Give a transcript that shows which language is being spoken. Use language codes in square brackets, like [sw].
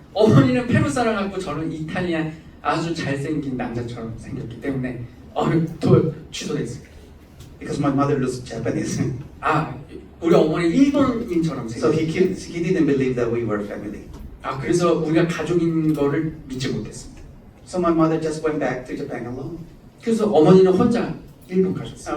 [ko] 어머니는 페루 사람 같고 저는 이탈리안 아주 잘생긴 남자처럼 생겼기 때문에 취소됐습니다. [en] Because my mother looks Japanese. [ko] 우리 어머니 일본인처럼 [en] So [ko] 생겼어요. [en] he didn't believe that we were family. [ko] 그래서 우리가 가족인 거를 믿지 못했습니다. [en] So my mother just went back to Japan alone. [ko] 그래서 어머니는 혼자 일본 가셨어요.